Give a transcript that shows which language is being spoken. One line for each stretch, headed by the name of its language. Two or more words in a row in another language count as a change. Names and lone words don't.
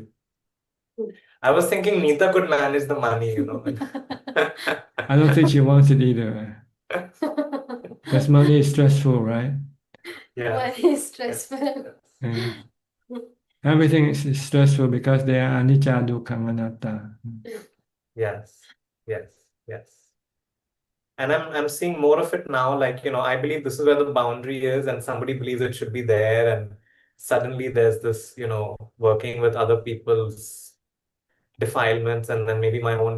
English: I was thinking Neeta could manage the money, I don't think she wants it either. Because money is stressful, right? Money is stressful. Yeah. Everything is stressful because they are
Pali: anicca, dukkha, anatta.
English: Yes, yes, yes. And I'm seeing more of it now. Like, I believe this is where the boundary is, and somebody believes it should be there. And suddenly there's this, working with other people's defilements, and then maybe my own.